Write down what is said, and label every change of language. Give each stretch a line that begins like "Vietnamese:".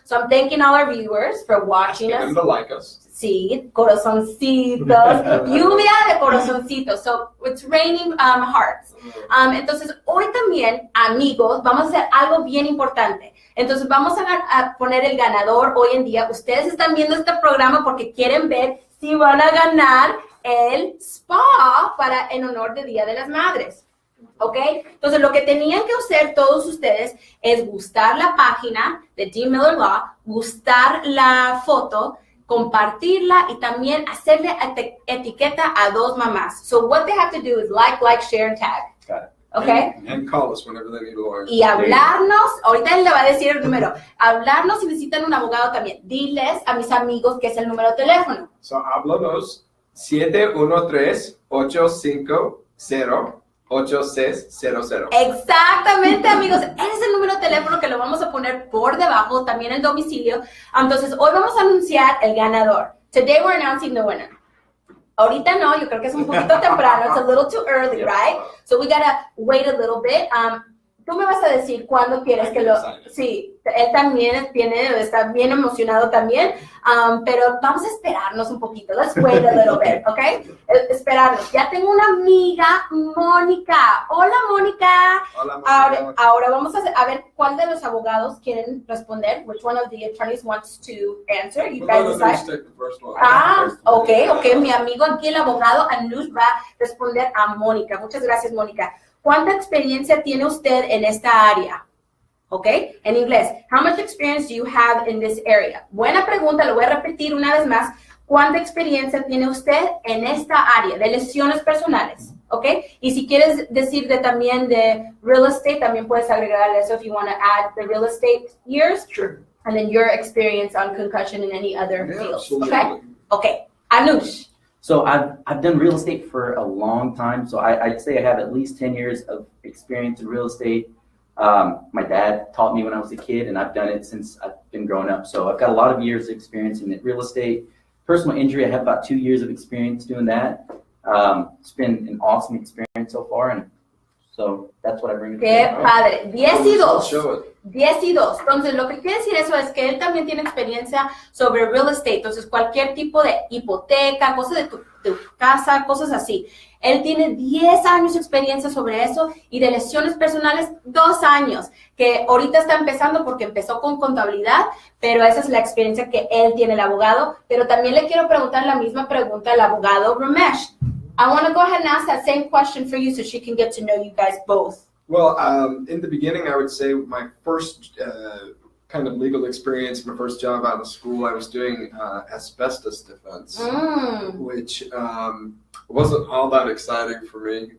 English: So I'm thanking all our viewers for watching us. And to like us.
Spanish: Sí, corazoncitos, lluvia de corazoncitos.
English: So it's raining hearts.
Spanish: Entonces, hoy también, amigos, vamos a hacer algo bien importante. Entonces, vamos a poner el ganador hoy en día. Ustedes están viendo este programa porque quieren ver si van a ganar el spa en honor de Día de las Madres. ¿Ok? Entonces, lo que tenían que hacer todos ustedes es gustar la página de D. Miller Law, gustar la foto, compartirla y también hacerle etiqueta a 2 mamás.
English: So what they have to do is like, share, and tag. Got it. Okay? And call us whenever they need a lawyer.
Spanish: Y hablarnos, ahorita él le va a decir el número, hablarnos si necesitan un abogado también. Diles a mis amigos que es el número de teléfono. So, háblanos 713-850-8600. Exactamente, amigos. Ese es el número de teléfono que lo vamos a poner por debajo, también el domicilio. Entonces, hoy vamos a anunciar el ganador.
English: Today we're announcing the winner. Ahorita no, yo creo que es un poquito temprano. It's a little too early, right? So we gotta wait a little bit.
Spanish: Tú me vas a decir cuándo quieres que lo... Sí, él también está bien emocionado también, pero vamos a esperarnos un poquito.
English: Let's wait a little bit,
Spanish: ¿ok? Esperarnos. Ya tengo una amiga, Mónica. Hola, Mónica. Hola, Mónica. Ahora vamos a ver cuál de los abogados quieren responder.
English: Which one of the attorneys wants to answer? You guys decide. Take the first one. Ok.
Spanish: Mi amigo aquí, el abogado Anuj, va a responder a Mónica. Muchas gracias, Mónica. ¿Cuánta experiencia tiene usted en esta área? ¿Ok? En inglés.
English: How much experience do you have in this area?
Spanish: Buena pregunta, lo voy a repetir una vez más. ¿Cuánta experiencia tiene usted en esta área de lesiones personales? ¿Ok? Y si quieres decir también de real estate, también puedes agregar eso
English: if you want to add the real estate years. Sure. And then your experience on concussion and any other fields. Absolutely. Okay? Okay. Anuj. So I've done real estate for a long time. So I'd say I have at least 10 years of experience in real estate. My dad taught me when I was a kid, and I've done it since I've been growing up. So I've got a lot of years of experience in real estate. Personal injury, I have about 2 years of experience doing that. It's been an awesome experience so far, and so that's what I bring to the
Spanish: Qué
English: table.
Spanish: padre. 10 y 2.
English: Show it.
Spanish: 10 y 2. Entonces, lo que quiere decir eso es que él también tiene experiencia sobre real estate. Entonces, cualquier tipo de hipoteca, cosas de tu casa, cosas así. Él tiene 10 años de experiencia sobre eso y de lesiones personales 2 años, que ahorita está empezando porque empezó con contabilidad, pero esa es la experiencia que él tiene, el abogado. Pero también le quiero preguntar la misma pregunta al abogado Ramesh.
English: I want to go ahead and ask that same question for you so she can get to know you guys both. Well, in the beginning, I would say my first kind of legal experience, my first job out of school, I was doing asbestos defense, which wasn't all that exciting for me.